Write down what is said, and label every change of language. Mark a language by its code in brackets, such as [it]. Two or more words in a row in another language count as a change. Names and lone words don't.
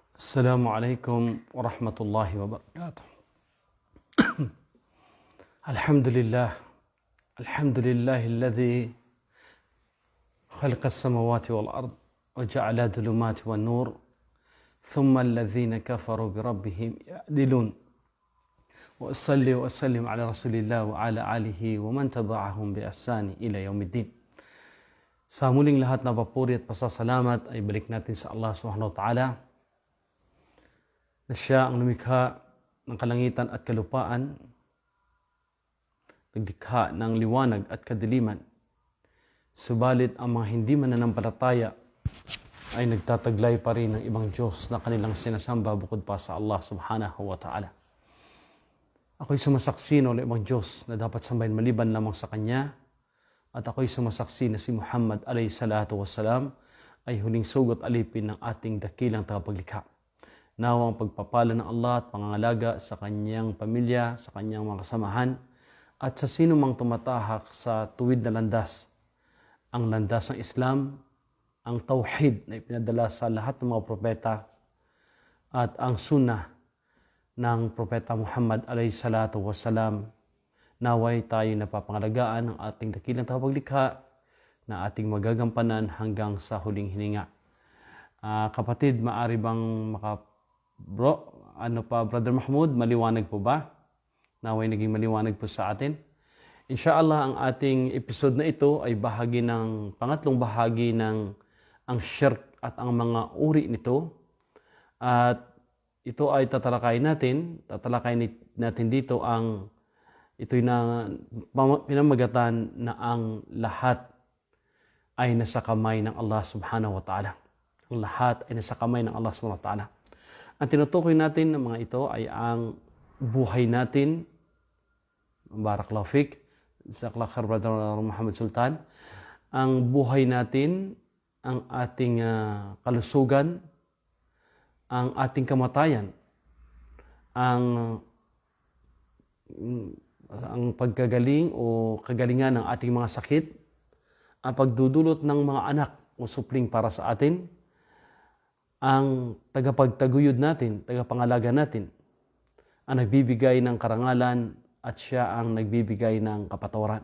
[ar] السلام عليكم ورحمة الله وبركاته. الحمد لله الذي خلق السماوات والأرض وجعل الظلمات والنور ثم الذين كفروا بربهم يعدلون وأصلي وأسلم على رسول الله وعلى آله ومن تبعهم بإحسان إلى يوم الدين. [tl] Sa muling lahat na papuri at pasasalamat ay balik natin sa Allah [ar] سبحانه وتعالى [tl] na siya ang lumikha ng kalangitan at kalupaan, naglikha ng liwanag at kadiliman. Subalit ang mga hindi mananampalataya ay nagtataglay pa rin ng ibang Diyos na kanilang sinasamba bukod pa sa Allah [ar] سبحانه وتعالى. [tl] Ako'y sumasaksi na ibang Diyos na dapat sambahin maliban lamang sa Kanya, at ako'y sumasaksi na si Muhammad [ar] عليه الصلاة والسلام [tl] ay huling sugot alipin ng ating dakilang tagapaglikha. Nawa ang pagpapala ng Allah at pangangalaga sa kanyang pamilya, sa kanyang mga kasamahan, at sa sino mang tumatahak sa tuwid na landas. Ang landas ng Islam, ang tauhid na ipinadala sa lahat ng mga propeta, at ang sunnah ng propeta Muhammad [ar] عليه الصلاة والسلام. [tl] Naway tayo napapangalagaan ng ating dakilang tagapaglikha na ating magagampanan hanggang sa huling hininga. Kapatid, maaari bang Brother Mahmoud, maliwanag po ba? Naway naging maliwanag po sa atin. Inshallah, ang ating episode na ito ay pangatlong bahagi ng ang shirk at ang mga uri nito. At ito ay tatalakayin natin dito ito'y na pinamagatan na ang lahat ay nasa kamay ng Allah [ar] سبحانه وتعالى. [tl] Ang lahat ay nasa kamay ng Allah [ar] سبحانه وتعالى. [tl] Ang tinutukoy natin ng mga ito ay ang buhay natin. [ar] بارك الله فيك. جزاك الله خير, [tl] Brother Muhammad Sultan. Ang buhay natin, ang ating kalusugan, ang ating kamatayan, ang pagkagaling o kagalingan ng ating mga sakit, ang pagdudulot ng mga anak o supling para sa atin, ang tagapagtaguyod natin, tagapangalaga natin, ang nagbibigay ng karangalan at siya ang nagbibigay ng kapatawaran.